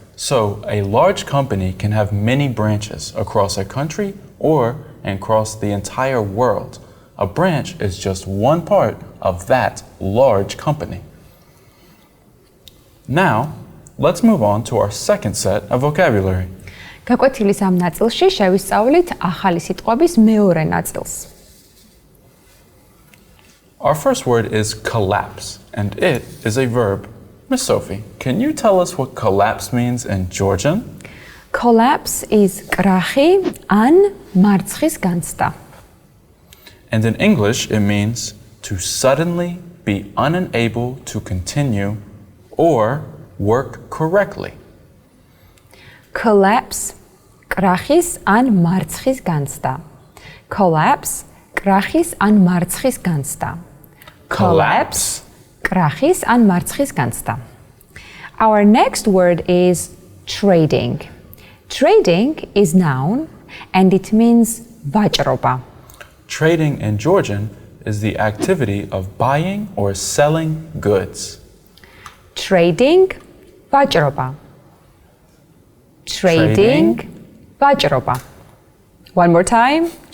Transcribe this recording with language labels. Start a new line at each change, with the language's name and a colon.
English: So a large company can have many branches across a country or across the entire world. A branch is just one part of that large company. Now, let's move on to our second set of vocabulary.
Georgian: გაკვეთილის ამ ნაწილში შევისწავლით ახალი სიტყვების მეორე ნაწილს.
English: Our first word is collapse, and it is a verb. Miss Sophie, can you tell us what collapse means in Georgian? Collapse is
Georgian: კრახი ან მარცხის განცდა.
English: And in English, it means to suddenly be unable to continue or work correctly.
Georgian: Collapse კრახის ან მარცხის განცდა. Collapse კრახის ან მარცხის განცდა.
English: Collapse.
Georgian: კრახის ან მარცხის განცდა.
English: Our next word is trading. Trading is noun and it means ვაჭრობა. Trading in Georgian is the activity of buying or selling goods. Trading ვაჭრობა. Trading ვაჭრობა. One more time.